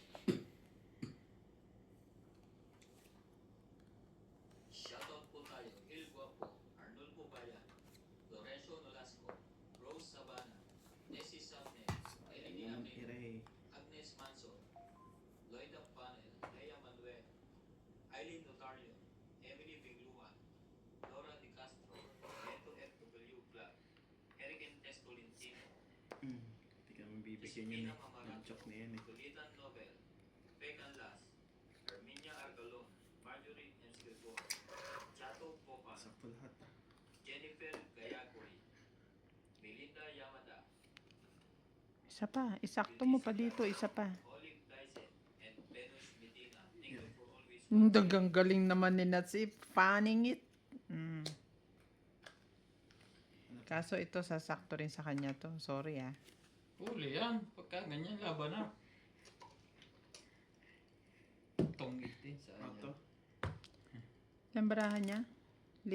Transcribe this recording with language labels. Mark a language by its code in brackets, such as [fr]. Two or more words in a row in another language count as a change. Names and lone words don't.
[tl] Shoutout po tayo, Il Guapo, Arnold Bayan, Lorenzo Nolasco, Rose Sabana, Nessie Samne, Eileen Aquino, Tire. Agnes Manso, Loida Panel, Lea Manuel, Eileen Notario, Emily Bigluan, Laura Di Castro, Neto FW Club, Eric Entes Tolentino, Hindi ka naman bibigyan yun eh. Yung chok na yan eh. Tulitan Nobel, Pecan Las, Herminia Argalon, Marjorie Enskeltor, Chato Popan, Sakto lahat. Jennifer Gayagoy, Melinda Yamada, Isa pa. Isakto mo pa dito. Isa pa. Olive Dyson, and Venus Medina. [en] Thank you for always [tl] Dagang galing naman ni Nuts eh. [en] Fanning it. Mm. [tl] Kaso ito sasakto rin sa kanya to. Sorry ah. Huli yan. Pagka ganyan, laban na. Tongit eh. Auto. Ilang barahan niya? 5?